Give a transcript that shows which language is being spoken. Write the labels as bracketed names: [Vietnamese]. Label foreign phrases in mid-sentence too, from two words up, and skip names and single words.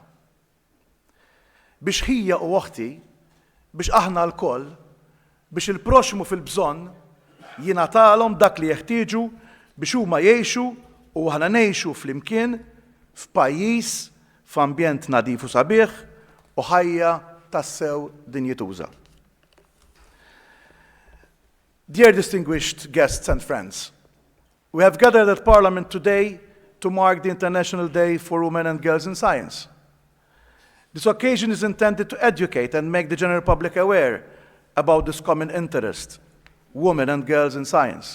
[Maltese] Biex ħija u oħti, biex aħna l-koll, biex il-proxmu fil-bżonn jingħatalhom dak li jeħtieġu biex huma jgħixu u aħna ngħixu flimkien f'pajjiż f'ambjent nadif u sabiħ u ħajja tassew dinjituża. [English] Dear distinguished guests and friends, we have gathered at Parliament today to mark the International Day for Women and Girls in Science. This occasion is intended to educate and make the general public aware about this common interest, women and girls in science.